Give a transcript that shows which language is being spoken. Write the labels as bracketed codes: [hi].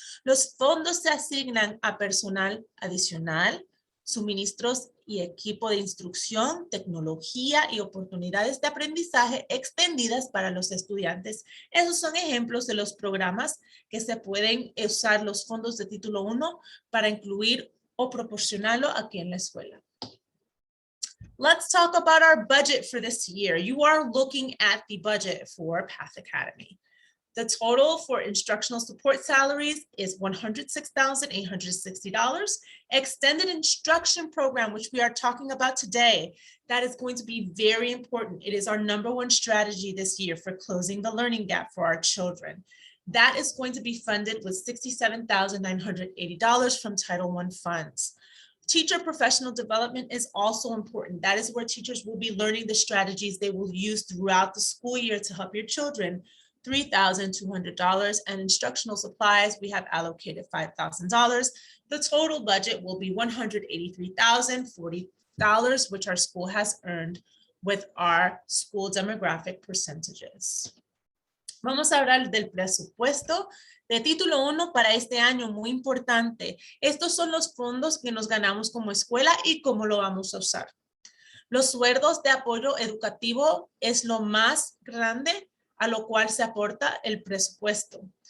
[es] Los fondos se asignan a personal adicional, suministros y equipo de instrucción, tecnología y oportunidades de aprendizaje extendidas para los estudiantes. Esos son ejemplos de los programas que se pueden usar los fondos de título 1 para incluir o proporcionarlo aquí en la escuela. [en] Let's talk about our budget for this year. You are looking at the budget for Path Academy. The total for instructional support salaries is $106,860. Extended instruction program, which we are talking about today, that is going to be very important. It is our #1 strategy this year for closing the learning gap for our children. That is going to be funded with $67,980 from Title I funds. Teacher professional development is also important. That is where teachers will be learning the strategies they will use throughout the school year to help your children. $3,200, and instructional supplies, we have allocated $5,000. The total budget will be $183,040, which our school has earned with our school demographic percentages. [es] Vamos a hablar del presupuesto de título 1 para este año, muy importante. Estos son los fondos que nos ganamos como escuela y cómo lo vamos a usar. Los sueldos de apoyo educativo es lo más grande a lo cual se aporta el presupuesto.